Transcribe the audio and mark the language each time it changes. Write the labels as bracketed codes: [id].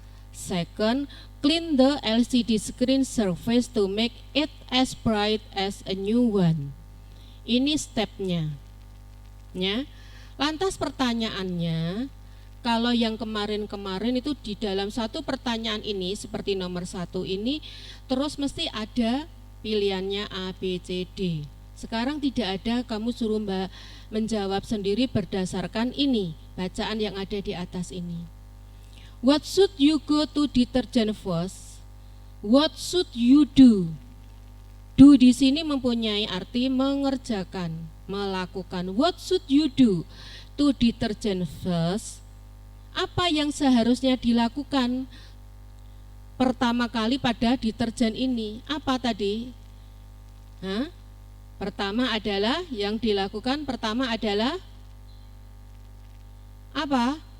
[en] Second, clean the LCD screen surface to make it as bright as a new one. [id] Ini stepnya, ya. Lantas pertanyaannya, kalau yang kemarin-kemarin itu di dalam satu pertanyaan ini seperti nomor 1 ini, terus mesti ada pilihannya A, B, C, D. Sekarang tidak ada, kamu suruh Mbak menjawab sendiri berdasarkan ini, bacaan yang ada di atas ini. [en] What should you go to detergent first? What should you do? [id] Do di sini mempunyai arti mengerjakan, melakukan. [en] What should you do to detergent first? [id] Apa yang seharusnya dilakukan pertama kali pada deterjen ini? Apa tadi? Pertama adalah yang dilakukan pertama adalah apa?